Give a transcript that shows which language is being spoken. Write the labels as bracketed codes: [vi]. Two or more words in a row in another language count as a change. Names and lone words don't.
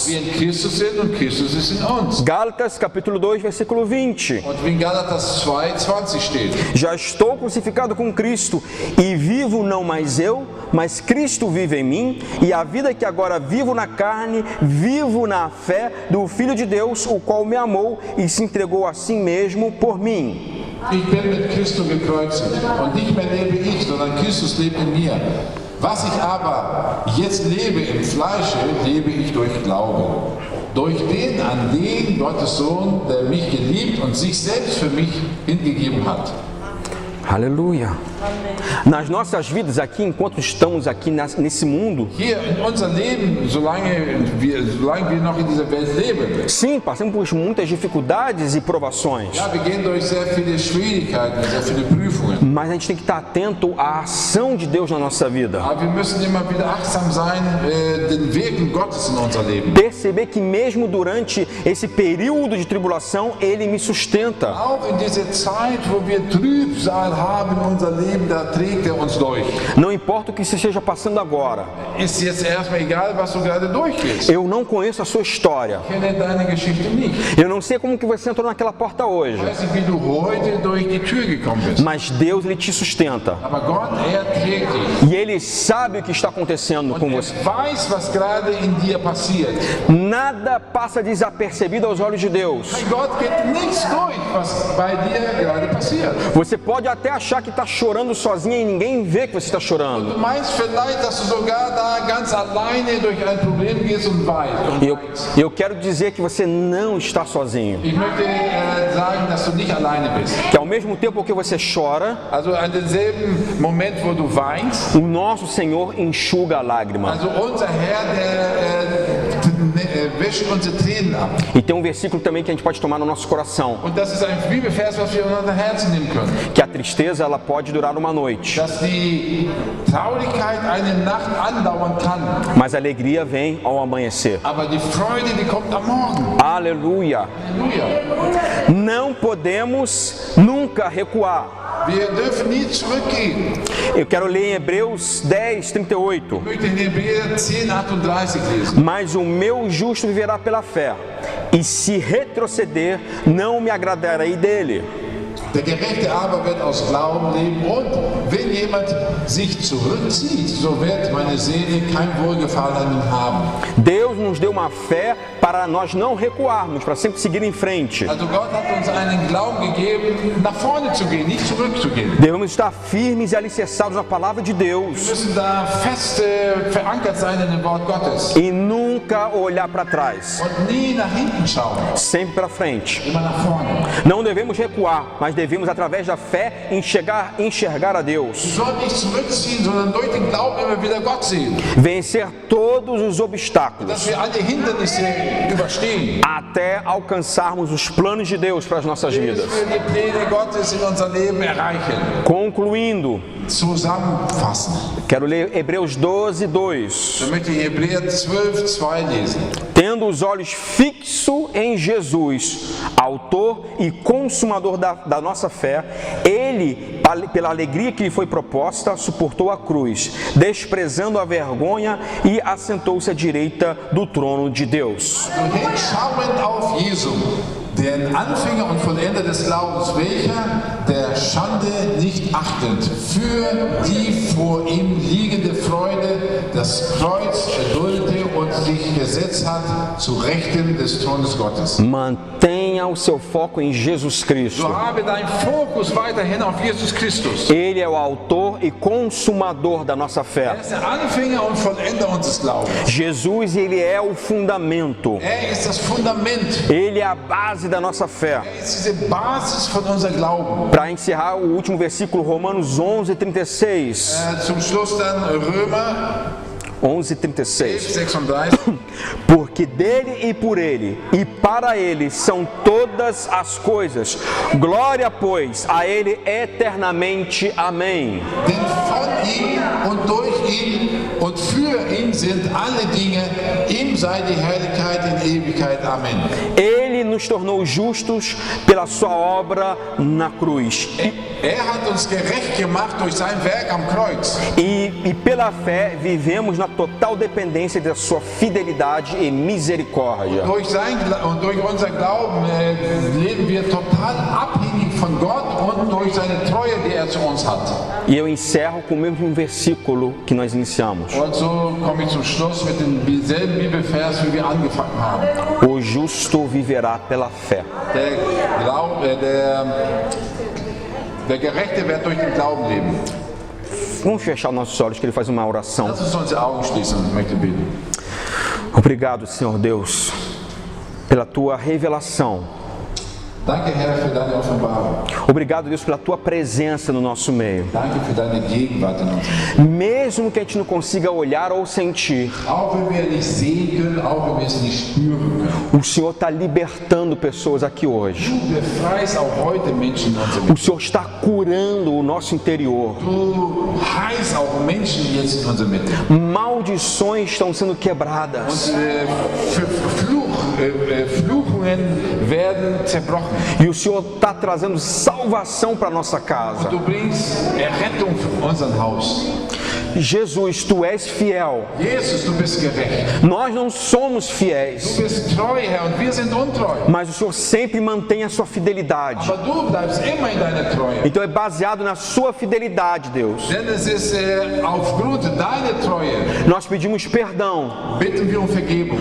[de] Wir in Christus sind und Christus ist in uns. [pt] Gálatas capítulo 2, versículo 20. [de] Und wie in Galatas 2,20 steht. [pt] Já estou crucificado com Cristo e vivo não mais eu, mas Cristo vive em mim, e a vida que agora vivo na carne, vivo na fé do Filho de Deus, o qual me amou e se entregou a si mesmo por mim. [de] Ich bin mit Christus gekreuzigt und nicht mehr lebe ich, sondern Christus lebt in mir. Was ich aber jetzt lebe im Fleische, lebe ich durch Glauben. Durch den an den Gottes Sohn, der mich geliebt und sich selbst für mich hingegeben hat. [pt] Aleluia. Nas nossas vidas aqui, enquanto estamos aqui nesse mundo, [de] Hier in unser Leben, solange wir noch in dieser Welt leben, [pt] sim, passamos por muitas dificuldades e provações. [de] ja, wir gehen durch sehr viele Schwierigkeiten, sehr viele Prüfungen. [pt] Mas a gente tem que estar atento à ação de Deus na nossa vida. [de] Aber wir müssen immer wieder achtsam sein, den Wirken Gottes in unser Leben. [pt] Perceber que mesmo durante esse período de tribulação, Ele me sustenta. [de] Auch in dieser Zeit, wo wir Trübsal haben in unser Leben, da trägt er uns durch. [pt] Não importa o que você esteja passando agora. [de] Ist jetzt erstmal egal, was du gerade durchgehst. [pt] Eu não conheço a sua história. [de] Ich kenne deine Geschichte nicht. [pt] Eu não sei como que você entrou naquela porta hoje. [de] Ich weiß nicht, wie du heute durch die Tür gekommen bist. [pt] Mas Deus, Ele te sustenta. [de] Aber Gott, er trägt dich. [pt] E Ele sabe o que está acontecendo com você. [de] Er weiß, was gerade in dir passiert. [pt] Nada passa desapercebido aos olhos de Deus. [de] Bei Gott geht nichts durch, was bei dir gerade passiert. [pt] Você pode até achar que está chorando sozinha e ninguém vê que você está chorando. [de] Du meinst vielleicht, dass du sogar da ganz alleine durch ein Problem gehst und weißt. [pt] Eu quero dizer que você não está sozinho. [de] Ich möchte sagen, dass du nicht alleine bist. [pt] Que ao mesmo tempo que você chora, [de] Also an demselben Moment, wo du weinst, [pt] o nosso Senhor enxuga a lágrima. [de] also unser Herr, der wäscht unsere Tränen ab. [pt] E tem um versículo também que a gente pode tomar no nosso coração. [de] Und das ist ein Bibelvers, was wir in unser Herzen nehmen können. [pt] Que a tristeza ela pode durar uma noite, [de] Dass die Traurigkeit eine Nacht andauern kann, [pt] mas a alegria vem ao amanhecer. [de] aber die Freude, die kommt am Morgen. [pt] Aleluia! [de] Halleluja. [pt] Não podemos nunca recuar. [de] Wir dürfen nie zurückgehen. [pt] Eu quero ler em Hebreus 10, 38. [de] Ich möchte in Hebräer 10,38 lesen. [pt] Mas o meu justo viverá pela fé, e se retroceder, não me agradarei dele. [de] Der Gerechte aber wird aus Glauben leben, und wenn jemand sich zurückzieht, so wird meine Seele kein Wohlgefallen an ihm haben. [pt] Deus nos deu uma fé para nós não recuarmos, para sempre seguir em frente. [de] Also Gott hat uns einen Glauben gegeben, nach vorne zu gehen, nicht zurückzugehen. [pt] Devemos estar firmes e alicerçados na palavra de [de] Wir [pt] Deus [de] müssen da fest verankert sein in dem Wort Gottes [pt] e nunca olhar para trás, [de] und nie nach hinten schauen, [pt] sempre para frente. [de] immer nach vorne. [pt] Não devemos recuar, mas devemos, através da fé, enxergar a [de] Wir [pt] Deus, [de] sollen nicht zurückziehen, sondern durch den Glauben immer wieder Gott sehen, [pt] vencer todos os obstáculos, [de] dass wir alle Hindernisse überstehen, [pt] até alcançarmos os planos de Deus para as nossas [de] bis [pt] vidas. [de] wir die Pläne Gottes in unser Leben erreichen. [pt] Concluindo, [de] Zusammenfassen. [pt] quero ler Hebreus 12, 2. [de] Da möchte ich Hebräer 12,2 lesen. [pt] Tendo os olhos fixos em Jesus, autor e consumador da nossa fé, Ele, pela alegria que lhe foi proposta, suportou a cruz, desprezando a vergonha, e assentou-se à direita do trono de Deus. [de] Hinschauend auf Jesu, den Anfänger und Vollender des Glaubens, welcher der Schande nicht achtend, für die vor ihm liegende Freude das Kreuz erduldete und sich gesetzt hat zu Rechten des Thrones Gottes. [pt] Mantenha Mantenha o seu foco em Jesus Cristo. [de] So habe deinen Fokus weiterhin auf Jesus Christus. [pt] Ele é o autor e consumador da nossa fé. [de] Er ist der Anfänger und Vollender unseres Glaubens. [pt] Jesus, ele é o fundamento. [de] Er ist das Fundament. [pt] Ele é a base da nossa fé. [de] Er ist diese Basis von unserem Glauben. [pt] Para encerrar o último versículo, Romanos 11:36. [de] Zum Schluss dann Römer 11:36. 36. [pt] Porque dele e por ele e para ele são todas as coisas. Glória, pois, a ele eternamente. Amém. [de] Denn von ihm und durch ihn und für ihn sind alle Dinge, ihm sei die Herrlichkeit in Ewigkeit. Amen. [pt] Ele nos tornou justos pela sua obra na cruz. [de] Er hat uns gerecht gemacht durch sein Werk am Kreuz. [pt] E pela fé vivemos na total dependência da sua fidelidade e misericórdia. [de] Durch unser Glauben leben wir total abhängig von Gott und durch seine Treue, die er zu uns hat. [pt] E eu encerro com o mesmo versículo que nós iniciamos. [de] Und so komme ich zum Schluss mit demselben Bibelvers, wie wir angefangen haben. [pt] O justo viverá pela fé. [de] Der Gerechte wird durch den Glauben leben. [pt] Vamos fechar nossos olhos que ele faz uma oração. [de] Lass uns unsere Augen schließen, ich möchte beten. [pt] Obrigado, Senhor Deus, pela tua revelação. [de] Danke, Herr, für deine Offenbarung. [pt] Obrigado, Deus, pela tua presença no nosso meio. [de] Danke für deine Gegenwart in unserem Leben. [pt] Mesmo que a gente não consiga olhar ou sentir, [de] Auch wenn wir nicht sehen können, auch wenn wir es nicht spüren können. [pt] o Senhor está libertando pessoas aqui hoje. [de] Du befreist auch heute Menschen in unserem [pt] O Senhor está curando o nosso interior. [de] Du heilst auch Menschen jetzt in unserer Mitte. [pt] Maldições estão sendo quebradas. [de] Und Fluchungen werden zerbrochen. [pt] E o Senhor está trazendo salvação para a nossa casa. [de] Du bringst Errettung für unser Haus. [pt] Jesus, tu és fiel. [de] Jesus, du bist gerecht. [pt] Nós não somos fiéis, [de] Du bist treu, Herr, und wir sind untreu. [pt] mas o Senhor sempre mantém a sua fidelidade. [de] Aber du bleibst immer in deiner Treue. [pt] Então é baseado na sua fidelidade, Deus. [de] Denn es ist aufgrund deiner Treue, [pt] Nós pedimos perdão [de] bitten wir um Vergebung